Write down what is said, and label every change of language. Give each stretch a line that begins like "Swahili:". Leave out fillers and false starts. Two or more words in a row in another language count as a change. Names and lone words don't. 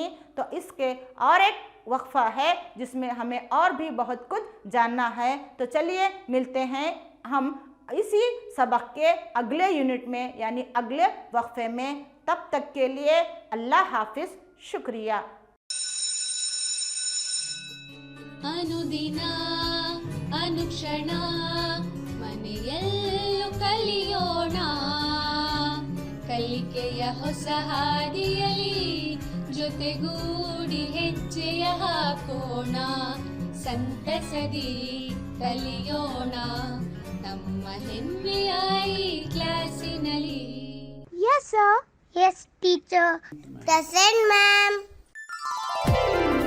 Urdu: تو اس کے اور ایک وقفہ ہے جس میں ہمیں اور بھی بہت کچھ جاننا ہے. تو چلیے ملتے ہیں ہم اسی سبق کے اگلے یونٹ میں یعنی اگلے وقفے میں. تب تک کے لیے اللہ حافظ، شکریہ.
Kannada: ಅನುದಿನ ಅನುಕ್ಷಣ ಮನೆಯಲ್ಲೂ ಕಲಿಯೋಣ, ಕಲಿಕೆಯ ಹೊಸ ಹಾದಿಯಲಿ ಜೊತೆಗೂಡಿ ಹೆಜ್ಜೆಯ ಹಾಕೋಣ, ಸಂತಸದಿ ಕಲಿಯೋಣ ನಮ್ಮ ಹೆಮ್ಮೆಯ ಈ ಕ್ಲಾಸಿನಲ್ಲಿ.
English: Yes, sir. Yes, teacher. Present, ma'am.